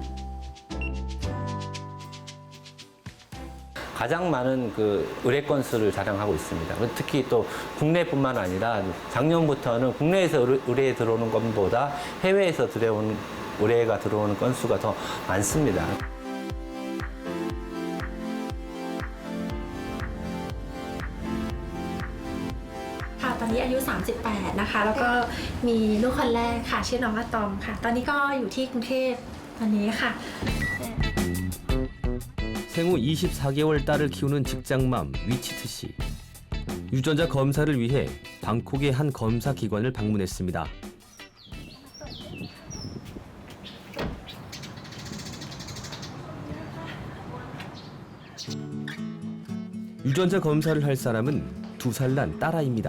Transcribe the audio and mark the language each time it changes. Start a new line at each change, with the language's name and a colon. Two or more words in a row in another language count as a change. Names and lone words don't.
Korean: 가장 많은 그 의뢰 건수를 자랑하고 있습니다. 특히 또 국내뿐만 아니라 작년부터는 국내에서 의뢰에 들어오는 것보다 해외에서 들어오는 의뢰가 들어오는 건수가 더 많습니다.
Thai: ค่ะตอนนี้อายุ 38 นะคะแล้วก็มีลูกคนแรกค่ะชื่อน้องอะตอมค่ะตอนนี้ก็อยู่ที่กรุงเทพตอนนี้ค่ะ
Korean: 생후 24개월 딸을 키우는 직장맘 위치트 씨. 유전자 검사를 위해 방콕의 한 검사 기관을 방문했습니다. 유전자 검사를 할 사람은 2살 난 딸아이입니다.